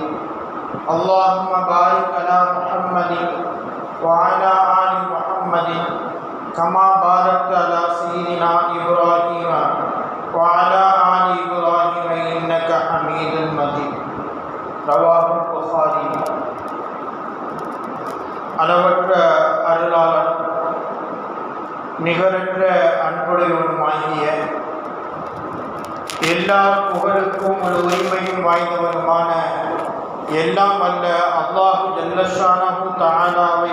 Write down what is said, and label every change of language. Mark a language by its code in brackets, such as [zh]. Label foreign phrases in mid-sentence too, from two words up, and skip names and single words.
[ar] اللهم بارك على محمد وعلى آل محمد كما باركت على سيدنا إبراهيم وعلى آل إبراهيم إنك حميد مجيد. رواه البخاري. [ta] அளவற்ற அருளாளன் நிகரற்ற அன்புடையவனுமாகிய எல்லா புகழுக்கும் ஒரு உரிமையும் வாய்ந்தவனுமான எல்லாம் வல்ல [ar] الله جل شأنه تعالى